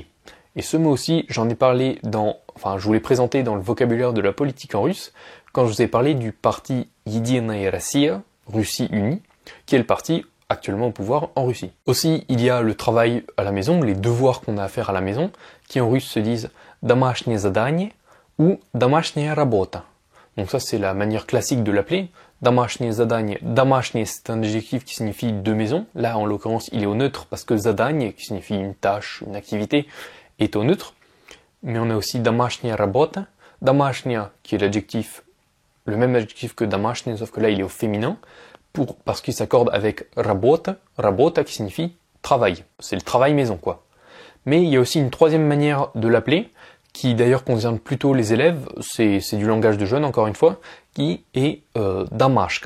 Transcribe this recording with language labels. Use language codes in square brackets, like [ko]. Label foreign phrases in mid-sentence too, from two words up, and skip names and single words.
[fr] Et ce mot aussi, j'en ai parlé je vous l'ai présenté dans le vocabulaire de la politique en russe, quand je vous ai parlé du parti Единая Россия, Russie unie, qui est le parti actuellement au pouvoir en Russie. Aussi, il y a le travail à la maison, les devoirs qu'on a à faire à la maison, qui en russe se disent [ru] домашнее задание [fr] ou [ru] домашняя работа. [fr] Donc ça, c'est la manière classique de l'appeler. [ru] Домашнее задание. Домашнее, [fr] c'est un adjectif qui signifie de maison. Là, en l'occurrence, il est au neutre parce que задание, qui signifie une tâche, une activité, est au neutre. Mais on a aussi [ru] домашняя работа. Домашняя, [fr] qui est l'adjectif, le même adjectif que домашнее, sauf que là, il est au féminin, parce qu'il s'accorde avec работа. Работа, qui signifie travail. C'est le travail maison, quoi. Mais il y a aussi une troisième manière de l'appeler, qui d'ailleurs concerne plutôt les élèves, c'est du langage de jeunes encore une fois, qui est домашка.